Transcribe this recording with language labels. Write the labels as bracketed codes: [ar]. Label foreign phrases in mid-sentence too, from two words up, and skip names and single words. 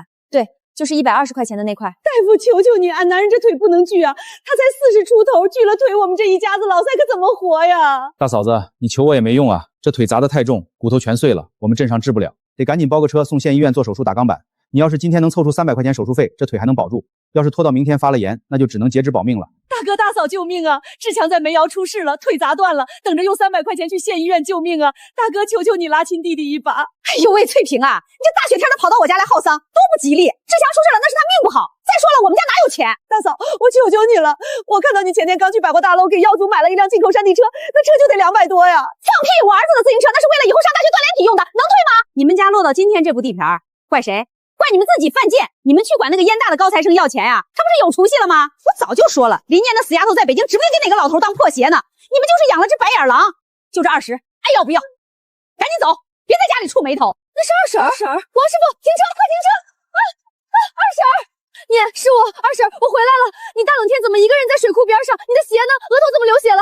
[zh] 對，就是120塊錢的那塊。大夫，求求你，俺男人這腿不能鋸啊！他才40出頭，鋸了腿，我們這一家子老賽可怎麼活呀？大嫂子，你求我也沒用啊，這腿砸得太重，骨頭全碎了，我們鎮上治不了，得趕緊包個車送縣醫院做手術打鋼板。你要是今天能湊出300塊錢手術費，這腿還能保住。要是拖到明天發了炎，那就只能截肢保命了。大哥大嫂救命啊！志強在煤窯出事了，腿砸斷了，等着用300塊錢去縣醫院救命啊！大哥，求求你拉親弟弟一把！哎呦喂，翠萍啊，你這大雪天的跑到我家來耗喪，多不吉利！志強出事了，那是他命不好。再說了，我們家哪有錢？大嫂，我求求你了，我看到你前天剛去百貨大樓給耀祖買了一輛進口山地車，那車就得200多呀！放屁！我兒子的自行車那是為了以後上大學鍛鍊體用的，能退嗎？你們家落到今天這步地皮兒，怪誰？怪你們自己犯賤！你們去管那個燕大的高材生要錢呀？他不是有出息了嗎？我早就說了，林念那死丫頭在北京指不定給哪個老頭當破鞋呢。你們就是養了隻白眼狼，就這20，愛要不要？趕緊走，別在家裡觸霉頭。那是二嬸，王師傅，停車，快停車！二嬸，念，是我，二嬸，我回來了。你大冷天怎麼一個人在水庫邊上？你的鞋呢？額頭怎麼流血了？